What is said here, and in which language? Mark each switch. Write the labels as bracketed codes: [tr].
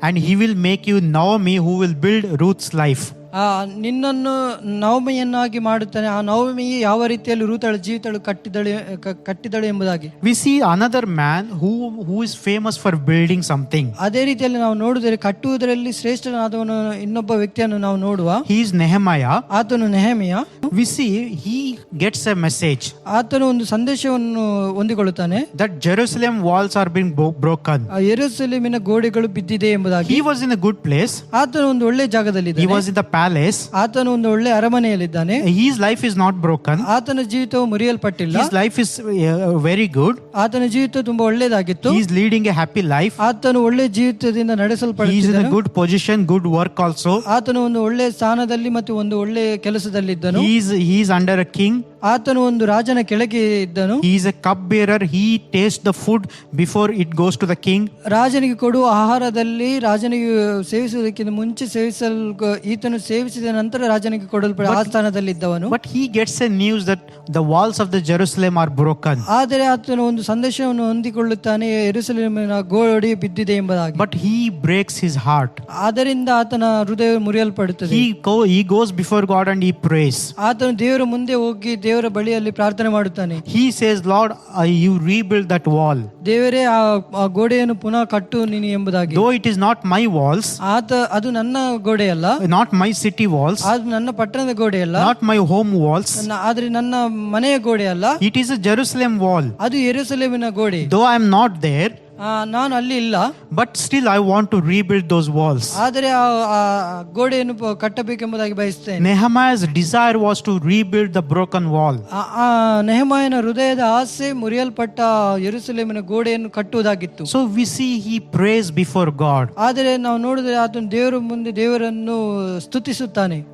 [en] and he will make you Naomi, who will build Ruth's life. [kn] ನಿನ್ನನ್ನು ನವಮಿಯನ್ನಾಗಿ ಮಾಡುತ್ತಾನೆ. ಆ ನವಮಿ ಯಾವ ರೀತಿಯಲ್ಲಿ ರೂತಳ ಜೀವಿತಳು ಕಟ್ಟಿದಳು ಎಂಬುದಾಗಿ. [en] We see another man who is famous for building something. [kn] ಅದೇ ರೀತಿಯಲ್ಲಿ ನಾವು ನೋಡಿದರೆ ಕಟ್ಟುವುದರಲ್ಲಿ ಶ್ರೇಷ್ಠನಾದವನು ಇನ್ನೊಬ್ಬ ವ್ಯಕ್ತಿಯನ್ನು ನಾವು ನೋಡುವ. [en] He is Nehemiah. [kn] ಆತನು Nehemiah. [en] We see he gets a message [kn] ಆತನು ಒಂದು ಸಂದೇಶವನ್ನು ಹೊಂದಿಕೊಳ್ಳುತ್ತಾನೆ, [en] that Jerusalem walls are being broken. [kn] ಯೆರೂಸಲೇಮಿನ ಗೋಡೆಗಳು ಬಿದ್ದಿದೆ ಎಂಬುದಾಗಿ. [en] He was in a good place. [kn] ಆತನು ಒಂದು ಒಳ್ಳೆ ಜಾಗದಲ್ಲಿದ್ದಾನೆ. [en] He was in the palace. [kn] ಆತನು ಒಂದು ಒಳ್ಳೆ ಅರಮನೆಯಲ್ಲಿದ್ದಾನೆ. [en] His life is not broken. [kn] ಆತನ ಜೀವಿತವು ಮುರಿಯಲ್ಪಟ್ಟಿಲ್ಲ. [en] His life is very good. [kn] ಆತನ ಜೀವಿತ ತುಂಬಾ ಒಳ್ಳೆಯದಾಗಿತ್ತು. [en] He is leading a happy life. [kn] ಆತನು ಒಳ್ಳೆ ಜೀವಿತದಿಂದ [en] He is in [kn] ನಡೆಸಲ್ಪಡುತ್ತಿದ್ದನು. [en] a good position, good work also. [kn] ಆತನು ಒಂದು ಒಳ್ಳೆ ಸ್ಥಾನದಲ್ಲಿ ಮತ್ತು ಒಂದು ಒಳ್ಳೆ ಕೆಲಸದಲ್ಲಿದ್ದನು. [en] He is under a king. [kn] ಆತನು ಒಂದು ರಾಜನ ಕೆಳಗೆ ಇದ್ದನು. [en] He is a cup bearer. He tastes the food before it goes to the king. [kn] ರಾಜನಿಗೆ ಕೊಡುವ ಆಹಾರದಲ್ಲಿ ರಾಜನಿಗೆ ಸೇವಿಸುವುದಕ್ಕಿಂತ ಮುಂಚೆ ಈತನು ಸೇವಿಸಿದ ನಂತರ ರಾಜನಿಗೆ ಕೊಡಲ್ಪಡ ಆ ಸ್ಥಾನದಲ್ಲಿದ್ದವನು. [en] But he gets a news that the walls of the Jerusalem are broken. [kn] ಆದರೆ ಆತನು ಒಂದು ಸಂದೇಶವನ್ನು ಹೊಂದಿಕೊಳ್ಳುತ್ತಾನೆ, ಯೆರೂಸಲೇಮಿನ ಗೋಡೆ ಬಿದ್ದಿದೆ ಎಂಬುದಾಗಿ. [en] But he breaks his heart. [kn] ಆದ್ದರಿಂದ ಆತನ ಹೃದಯ ಮುರಿಯಲ್ಪಡುತ್ತದೆ. [en] He goes before God and he prays. [kn] ಆತನು ದೇವರ ಮುಂದೆ ಹೋಗಿ ದೇವರ ಬಳಿಯಲ್ಲಿ ಪ್ರಾರ್ಥನೆ ಮಾಡುತ್ತಾನೆ. [en] He says, Lord, you rebuild that wall. [kn] ದೇವರೇ ಆ ಗೋಡೆಯನ್ನು ಪುನಃ ಕಟ್ಟು ನೀನು ಎಂಬುದಾಗಿ. [en] Though it is not my walls, [kn] ಅದು ನನ್ನ ಗೋಡೆಯಲ್ಲ, [en] not my city walls, [kn] ಅದು ನನ್ನ ಪಟ್ಟಣದ ಗೋಡೆಯಲ್ಲ, [en] not my home walls, [kn] ಆದ್ರೆ ನನ್ನ ಮನೆಯ ಗೋಡೆಯಲ್ಲ, [en] it is a Jerusalem wall. [kn] ಅದು ಯೆರೂಸಲೇಮಿನ ಗೋಡೆ. [en] Though I am not there, [kn] ನಾನು ಅಲ್ಲಿ ಇಲ್ಲ, [en] but still I want to rebuild those walls. [kn] ಆದರೆ ಆ ಗೋಡೆಯನ್ನು ಕಟ್ಟಬೇಕೆಂಬುದಾಗಿ ಬಯಸುತ್ತೇನೆ. [en] Nehemiah's desire was to rebuild the broken wall. [kn] ನೆಹೆಮಾಯನ ಹೃದಯದ ಆಸೆ ಮುರಿಯಲ್ಪಟ್ಟ ಯೆರೂಸಲೇಮಿನ ಗೋಡೆಯನ್ನು ಕಟ್ಟುವುದಾಗಿತ್ತು. [en] So we see he prays before God. [kn] ಆದರೆ ನಾವು ನೋಡಿದ್ರೆ ಆತನು ದೇವರ ಮುಂದೆ ದೇವರನ್ನು ಸ್ತುತಿಸುತ್ತಾನೆ.